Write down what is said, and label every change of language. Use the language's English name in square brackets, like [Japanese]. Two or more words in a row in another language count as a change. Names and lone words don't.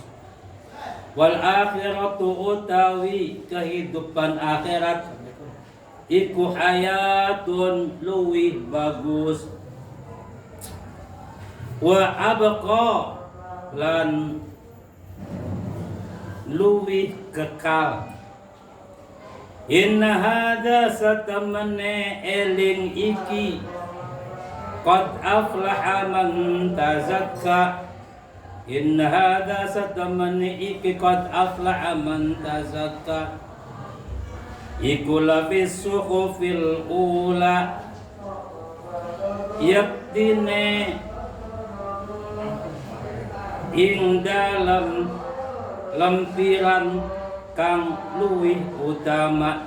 [Arabic] Wal akhiratu [Javanese] utawi kehidupan akhirat iku hayatun luwih bagus. [Arabic] Wa abqa [Javanese] lan luwih kekal. [Arabic] Inna hadza [Javanese] satamane eling iki [Arabic] qad aflaha man tazakka. Inna hadza [Javanese] satamane iki [Arabic] qad aflaha man tazakka. [Javanese] Iku [Arabic] lafis suhufil ula [Javanese] yaktine ing dalam lempiran kang luwih utama.